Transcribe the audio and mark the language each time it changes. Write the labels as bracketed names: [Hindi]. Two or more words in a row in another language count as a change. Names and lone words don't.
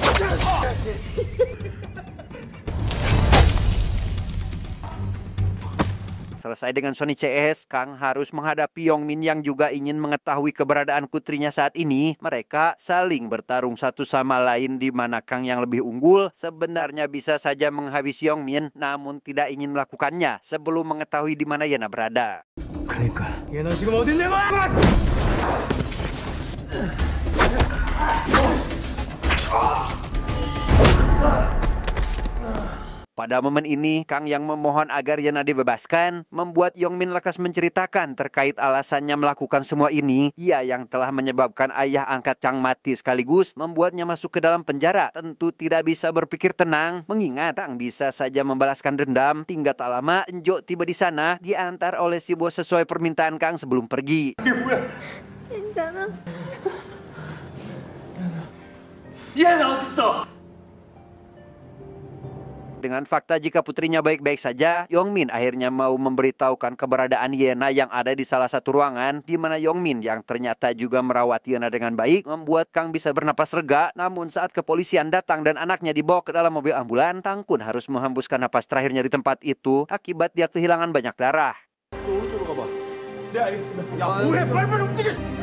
[Indonesian] selesai dengan Sonny CS, Kang harus menghadapi Yongmin yang juga ingin mengetahui keberadaan putrinya saat ini. Mereka saling bertarung satu sama lain di mana Kang yang lebih unggul sebenarnya bisa saja menghabisi Yongmin namun tidak ingin melakukannya sebelum mengetahui di mana Yena berada. [Korean] 그러니까 얘 너 지금 어디 있는 거야? [Indonesian] Pada momen ini, Kang yang memohon agar Yena dibebaskan, membuat Yongmin lekas menceritakan terkait alasannya melakukan semua ini. Ia yang telah menyebabkan ayah angkat Kang mati sekaligus membuatnya masuk ke dalam penjara. Tentu tidak bisa berpikir tenang, mengingat Kang bisa saja membalaskan dendam. Tinggal tak lama, Enjo tiba di sana, diantar oleh si bos sesuai permintaan Kang sebelum pergi. [Korean] 괜찮아. 얘는 어딨어? [Indonesian] Dengan fakta jika putrinya baik-baik saja, Yongmin akhirnya mau memberitahukan keberadaan Yena yang ada di salah satu ruangan, di mana Yongmin yang ternyata juga merawat Yena dengan baik, membuat Kang bisa bernapas lega. Namun saat kepolisian datang dan anaknya dibawa ke dalam mobil ambulan, Kang pun harus menghembuskan napas terakhirnya di tempat itu, akibat dia kehilangan banyak darah. [Korean] 오른쪽으로 가봐. 네 알겠습니다. 야 뭐해 빨리빨리 움직여.